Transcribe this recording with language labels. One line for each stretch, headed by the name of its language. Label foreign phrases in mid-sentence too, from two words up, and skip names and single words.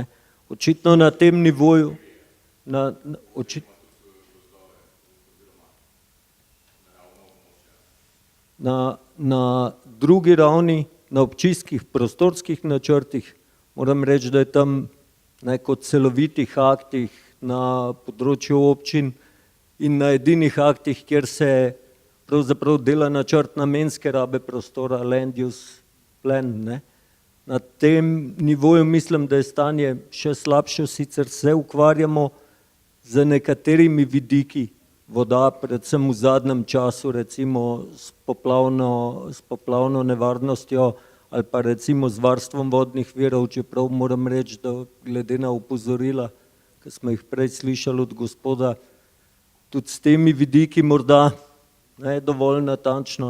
Slovenian: Očitno na tem nivoju, na drugi ravni, na občinskih prostorskih načrtih, moram reči, da je tam kot celovitih aktih na področju občin in na edinih aktih, kjer se pravzaprav dela načrt namenske rabe prostora,
English: land use plan.
Slovenian: Ne. Na tem nivoju mislim, da je stanje še slabše, sicer se ukvarjamo z nekaterimi vidiki voda, predvsem v zadnjem času, recimo s poplavno nevarnostjo ali pa recimo z varstvom vodnih virov, čeprav moram reči, da glede na opozorila, ki smo jih prej slišali od gospoda, tudi s temi vidiki morda ne dovolj natančno.